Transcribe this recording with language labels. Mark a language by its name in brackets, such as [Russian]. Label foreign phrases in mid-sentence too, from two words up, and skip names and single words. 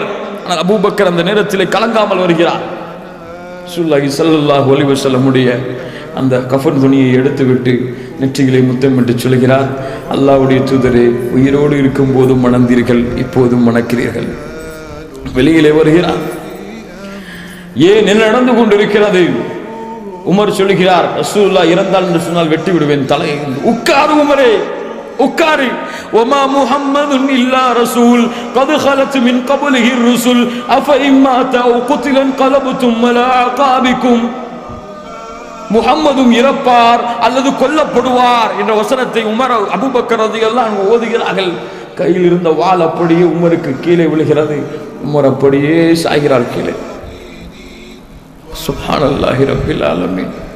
[Tamil] ஆனால் அபூபக்கர் அந்த நேரத்தில் கலங்காமல் வருகிறார். [Arabic] رسول الله صلى الله عليه وسلمஉடைய [Tamil] அந்த கஃன் துணியை எடுத்துவிட்டு நெற்றிகளை முத்தமிட்டு சொல்கிறார், அல்லாஹ்வுடைய தூதரே, உயிரோடு இருக்கும் போதும் மணந்தீர்கள், இப்போதும் மணக்கிறீர்கள். வெளியிலே வருகிறார். ஏன் என்ன நடந்து கொண்டிருக்கிறது? உமர் சொல்லுகிறார், ரசூலுல்லாஹ் இறந்தால் என்று சொன்னால் வெட்டி விடுவேன் தலை. உட்காரு உமரே, உட்காரு. [Arabic] وما محمد الا رسول قد خلت من قبله الرسل افإن مات او قتل انقلبتم على اعقابكم. [Tamil] முஹம்மதும் இறப்பார் அல்லது கொல்லப்படுவார் என்ற வசனத்தை உமர் அபூபக்கர் [Arabic] رضي الله عنه [Tamil] ஓதுகிறார்கள். கையில் இருந்த வாள் அப்படியே உமருக்கு கீழே விழுகிறது. உமர் அப்படியே சாய்கிறார் கீழே. [Arabic] سبحان الله رب العالمين.